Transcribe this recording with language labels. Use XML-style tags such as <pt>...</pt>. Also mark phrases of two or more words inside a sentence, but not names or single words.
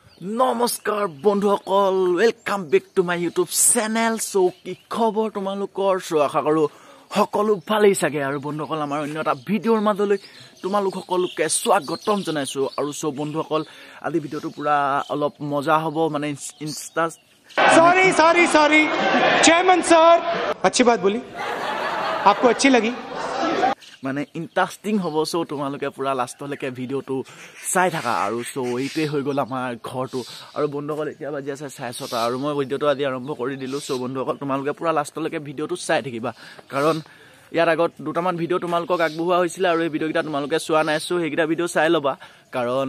<as>নমস্কাৰ বন্ধুসকল</as> <en>welcome back to my YouTube channel</en> <as>সো কি খবৰ তোমালোকৰ সো আশা কৰো সকলো ভালেই চাগে আৰু বন্ধুসকল আমাৰ অন্য এটা ভিডিঅ'ৰ মাজলৈ তোমালোক সকলোকে স্বাগতম জনাইছো আৰু সো বন্ধুসকল আজি ভিডিঅ'টো পুৰা অলপ মজা হ'ব মানে ইনষ্টা</as> <en>sorry chairman sir</en> <hi>अच्छी बात बोली आपको अच्छी लगी</hi> <as>মানে ইন্টাৰেষ্টিং হ'ব সো তোমালোকে পুৰা লাষ্টলৈকে ভিডিঅ'টো চাই থাকা আৰু সো এইটোৱে হৈ গ'ল আমাৰ ঘৰটো আৰু বন্ধুসকল এতিয়া বাজি আছে 6:30 আৰু মই ভিডিঅ'টো আজি আৰম্ভ কৰি দিলোঁ সো বন্ধুসকল তোমালোকে পুৰা লাষ্টলৈকে ভিডিঅ'টো চাই থাকিবা কাৰণ ইয়াৰ আগত দুটামান ভিডিঅ' তোমালোকক আগবঢ়োৱা হৈছিলে আৰু এই ভিডিঅ'কেইটা তোমালোকে চোৱা নাই সো সেইকেইটা ভিডিঅ' চাই ল'বা কাৰণ</as>